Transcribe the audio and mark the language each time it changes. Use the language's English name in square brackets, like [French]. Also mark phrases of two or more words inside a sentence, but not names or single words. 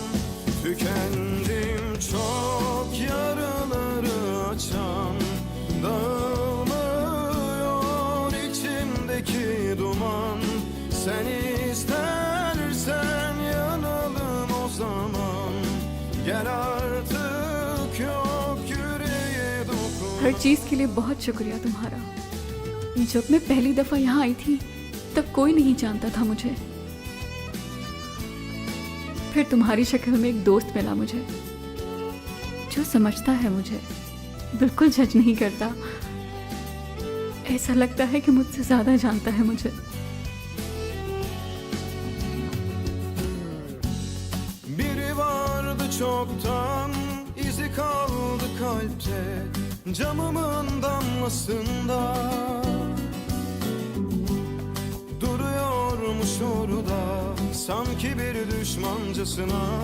[Turkish] Tükendim çok, yaraları açan, dağılmıyor içimdeki duman. Sen istersen yanalım o zaman. Gel artık, yok yüreğe dokun. [Hindi] हर चीज के लिए बहुत शुक्रिया तुम्हारा। जब मैं पहली दफा यहाँ आई थी तब कोई नहीं जानता था मुझे। फिर तुम्हारी शक्ल में एक दोस्त मिला मुझे, जो समझता है मुझे, बिल्कुल जज नहीं करता। ऐसा लगता है कि मुझसे ज्यादा जानता है मुझे। [Turkish] Biri vardı çoktan, izi kaldı kalpte, camımın damlasında. Duruyormuş orada, sanki bir düşmancasına.